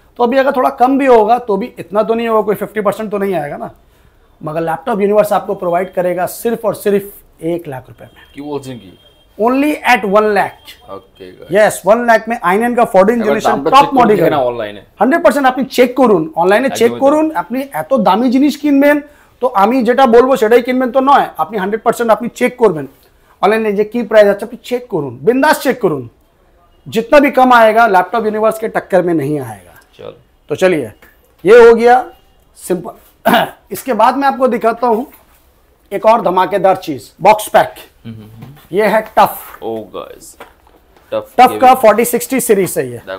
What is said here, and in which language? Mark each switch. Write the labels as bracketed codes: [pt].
[hi] तो अभी अगर थोड़ा कम भी होगा तो भी इतना तो नहीं होगा, कोई 50% तो नहीं आएगा ना। मगर लैपटॉप यूनिवर्स आपको प्रोवाइड करेगा सिर्फ और सिर्फ 1 लाख रुपए में। [bn] की बोलছেন কি? [en] Only at 1 lakh. Okay [hi] yes, 1 lakh में i9 का 14 जनरेशन टॉप मॉडल है। [bn] অনলাইনে 100% আপনি চেক করুন, অনলাইনে চেক করুন। আপনি এত দামি জিনিস কিনবেন তো আমি যেটা বলবো সেটাই কিনবেন তো নয়, আপনি 100% আপনি চেক করবেন অনলাইনে যে কি প্রাইস আছে, আপনি চেক করুন, [hi] बिंदास चेक करूँ। जितना भी कम आएगा लैपटॉप यूनिवर्स के टक्कर में नहीं आएगा। चलो तो चलिए, ये हो गया सिंपल। इसके बाद मैं आपको दिखाता हूं एक और धमाकेदार चीज, बॉक्स पैक। ये है टफ। ओ गाइस, टफ का 4060 सीरीज है ये।